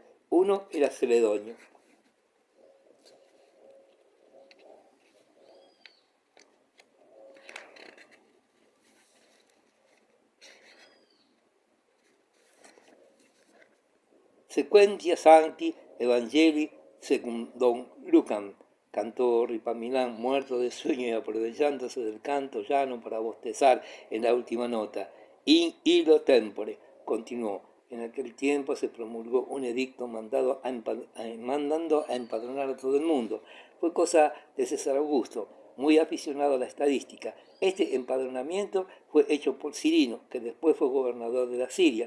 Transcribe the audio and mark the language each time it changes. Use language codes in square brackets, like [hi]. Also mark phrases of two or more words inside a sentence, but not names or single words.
[es] Uno era Celedonio. [la] Sequentia Sancti Evangelii Secundum Lucam, [es] cantó Ripamilán, muerto de sueño y aprovechándose del canto llano para bostezar en la última nota. [la] In illo tempore, [es] continuó. En aquel tiempo se promulgó un edicto mandando a empadronar a todo el mundo. Fue cosa de César Augusto, muy aficionado a la estadística. Este empadronamiento fue hecho por Cirino, que después fue gobernador de la Siria.